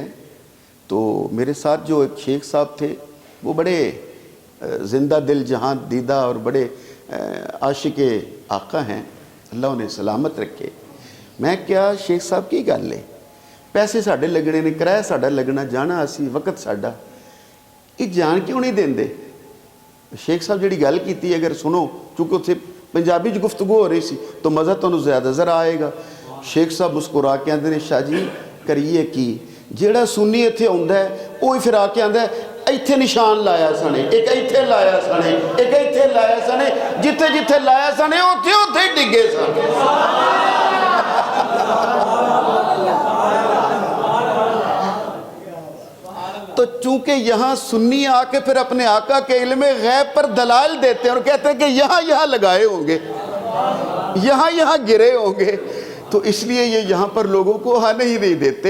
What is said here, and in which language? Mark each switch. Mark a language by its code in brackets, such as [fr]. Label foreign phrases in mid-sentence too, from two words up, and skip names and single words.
[ur] تو میرے ساتھ جو ایک شیخ صاحب تھے وہ بڑے زندہ دل جہاں دیدہ اور بڑے عاشق آقا ہیں, اللہ انہیں سلامت رکھے. [pa] میں کیا شیخ صاحب کی گل ہے, پیسے ساڈے لگنے نے, کرایہ ساڈا لگنا, جانا اسی, وقت ساڈا, یہ جان کیوں نہیں دیندے؟ شیخ صاحب جڑی گل کیتی اگر سنو, چونکہ اتنے پنجابی جو گفتگو ہو رہی سی تو مزہ تو زیادہ ذرا آئے گا. شیخ صاحب مسکرا کے آندے نے شاہ جی کریے کی, جیڑا سنی اتنے آندا ہے وہی پھر آ کے آندا ہے ایتھے نشان لایا سنے, ایک ایتھے لایا سنے, ایک ایتھے لایا سنے, جتھے جتھے لایا سنے اوتھے اوتھے ڈگے سن. [ur] تو چونکہ یہاں سنی آ کے پھر اپنے آقا کے علم غیب پر دلائل دیتے ہیں اور کہتے ہیں کہ یہاں لگائے ہوں گے, یہاں گرے ہوں گے, تو اس لیے یہ یہاں پر لوگوں کو آنے ہی نہیں دیتے.